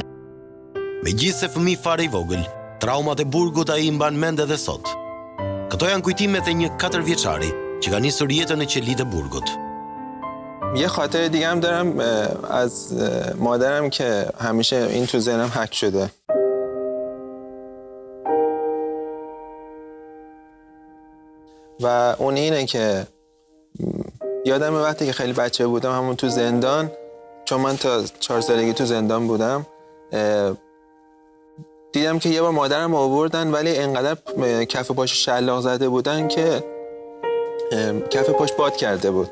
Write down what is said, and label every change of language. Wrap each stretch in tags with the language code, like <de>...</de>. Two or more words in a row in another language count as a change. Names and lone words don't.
<sq>Megjithse fëmijë fare i vogël, traumat e burgut ai i mban mend edhe sot. Këto janë kujtimet e një 4 vjeçari që ka nisur jetën në qelitë e burgut.</sq> <fa>یه خاطر دیگه هم دارم از مادرم که همیشه این تو ذهنم حک شده. و اون اینه که یادم وقتی که خیلی بچه بودم همون تو زندان چون من تا 4 سالگی تو زندان بودم دیدم که یه بار مادرم آوردن ولی انقدر کف پاش شلاق زده بودن که کف پاش باد کرده بود.</fa>